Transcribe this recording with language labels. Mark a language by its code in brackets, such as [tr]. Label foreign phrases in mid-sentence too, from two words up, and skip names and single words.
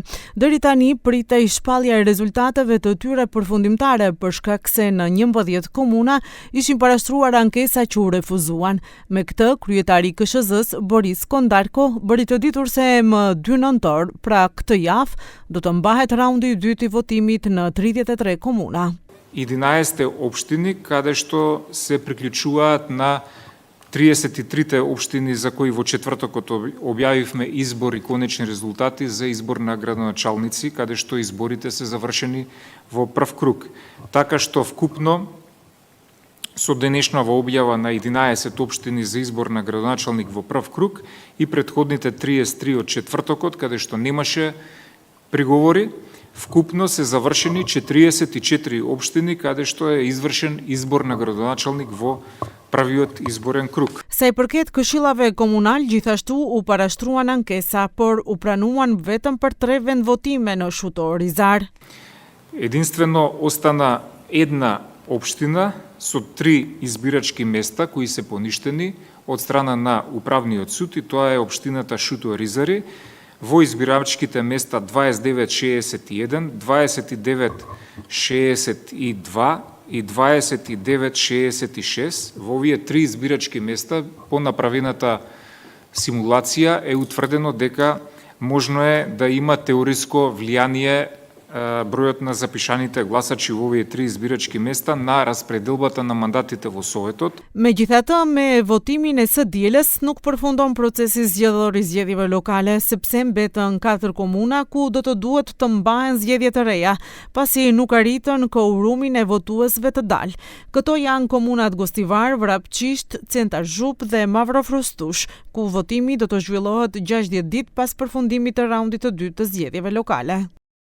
[sq] Deri tani pritej shpallja e rezultateve të tyre përfundimtare për shkak se në 11 komuna ishin parashtruar ankesa që u refuzuan. Me këtë, kryetari I KSZ-s Boris Kondarko bëri të ditur se më 2 nëntor, pra këtë javë, do të mbahet raundi I dytë I votimit në 33 komuna. [mk] 11 општини каде што се приклучуваат на 33 општини за кои во четвртокот објавивме избор И конечни резултати за избор на градоначалници, каде што изборите се завршени во прв круг. Така што вкупно со денешнава објава на 11 општини за избор на градоначалник во прв круг И претходните 33 од четвртокот, каде што немаше приговори, вкупно се завршени 44 општини каде што е извршен избор на градоначалник во првиот изборен круг. [sq] Sa I përket këshillave komunal, gjithashtu u parashtruan ankesa, por u pranuan vetëm për 3 vendvotime në Shutor Rizar. [mk] Единствено остана една општина со 3 избирачки места кои се поништени од страна на Управниот суд И тоа е општината Шутор Ризари, во избирачките места 2961, 2962 И 2966, во овие 3 избирачки места по направената симулација е утврдено дека можно е да има теориско влијание бројот на запишаните гласачи во овие 3 избирачки места на распределбата на мандатите во Советот. [sq] Megjithatë, me votimin e së dielës nuk përfundon procesi zgjedhor I zgjedhjeve lokale, sepse mbetën 4 komuna ku do të duhet të mbahen zgjedhje të reja, pasi nuk arritën kvorumin e votuesve të dalë. Këto janë komunat Gostivar, Vrapçisht, Centar Zhup dhe Mavrofrostush, ku votimi do të zhvillohet 60 ditë pas përfundimit të raundit të dytë të zgjedhjeve lokale.